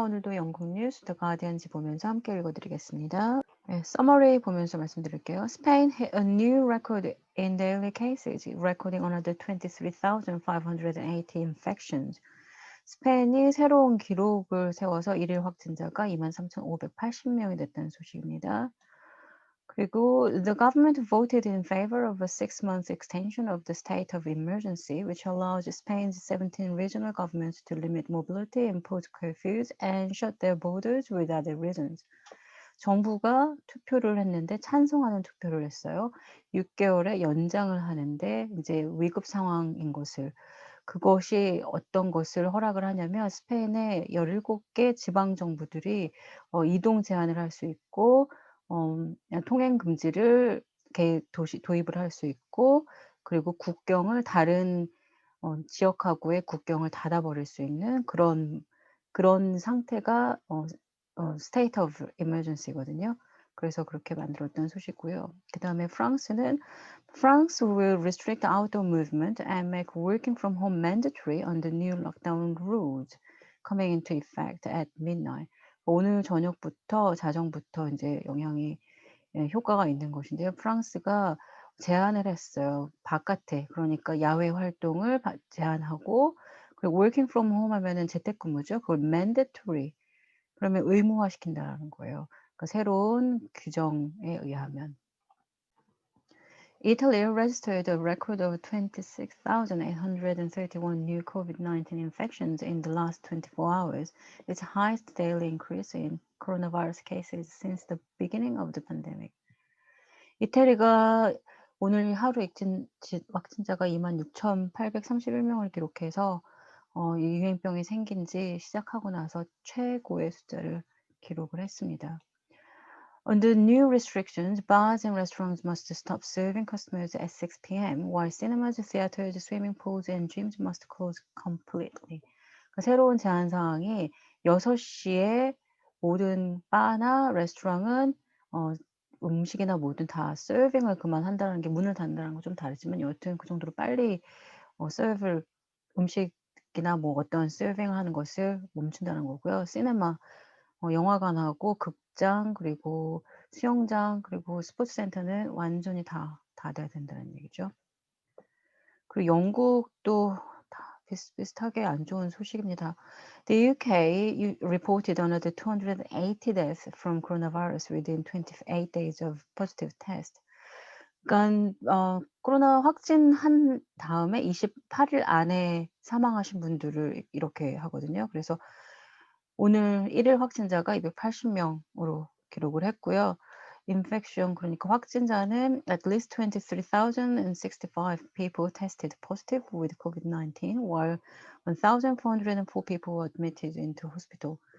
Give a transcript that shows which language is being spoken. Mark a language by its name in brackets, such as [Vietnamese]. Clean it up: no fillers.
[Korean] 오늘도 영국 뉴스 더 가디언지 보면서 함께 읽어드리겠습니다. 네, 서머리 보면서 말씀드릴게요. [English] Spain hit a new record in daily cases, recording another 23,580 infections. [Korean] 스페인이 새로운 기록을 세워서 일일 확진자가 23,580명이 됐다는 소식입니다. [English] 그리고 the government voted in favor of a 6-month extension of the state of emergency, which allows Spain's 17 regional governments to limit mobility, impose curfews, and shut their borders with other reasons. [Korean] 정부가 투표를 했는데 찬성하는 투표를 했어요. 6개월의 연장을 하는데 이제 위급 상황인 것을 그것이 어떤 것을 허락을 하냐면 스페인의 17개 지방 정부들이 이동 제한을 할 수 있고 통행 금지를 도입을 할 수 있고 그리고 국경을 다른 지역하고의 국경을 닫아 버릴 수 있는 그런 상태가 state of emergency거든요. 그래서 그렇게 만들었던 소식이고요. 그다음에 프랑스는 [English] France will restrict outdoor movement and make working from home mandatory under new lockdown rules coming into effect at midnight. [Korean] 오늘 저녁부터 자정부터 이제 영향이 효과가 있는 것인데요. 프랑스가 제한을 했어요. 바깥에 그러니까 야외 활동을 제한하고 그리고 working from home 하면은 재택근무죠. 그걸 mandatory 그러면 의무화시킨다라는 거예요. 그러니까 새로운 규정에 의하면. [English] Italy registered a record of 26,831 new COVID-19 infections in the last 24 hours, its highest daily increase in coronavirus cases since the beginning of the pandemic. [Korean] 이태리가 오늘 하루 확진자가 26,831명을 기록해서 이 유행병이 생긴 지 시작하고 나서 최고의 숫자를 기록을 했습니다. [English] Under new restrictions, bars and restaurants must stop serving customers at 6 p.m., while cinemas, theaters, swimming pools, and gyms must close completely. [Korean] 새로운 제한 사항이 6시에 모든 바나 레스토랑은 음식이나 뭐든 다 서빙을 그만한다는 게 문을 닫는다는 건 좀 다르지만 여하튼 그 정도로 빨리 서브를 음식이나 뭐 어떤 서빙을 하는 것을 멈춘다는 거고요. 시네마 영화관하고 극장 그리고 수영장 그리고 스포츠센터는 완전히 다 닫아야 된다는 얘기죠. 그리고 영국도 다 비슷비슷하게 안 좋은 소식입니다. [English] The UK reported another 280 deaths from coronavirus within 28 days of positive test. [Korean] 그러니까 코로나 확진한 다음에 28일 안에 사망하신 분들을 이렇게 하거든요. 그래서 오늘 1일 확진자가 280명으로 기록을 했고요. [English] infection [Korean] 그러니까 확진자는 [English] at least 23,065 people tested positive with COVID-19 while 1,404 people were admitted into hospital.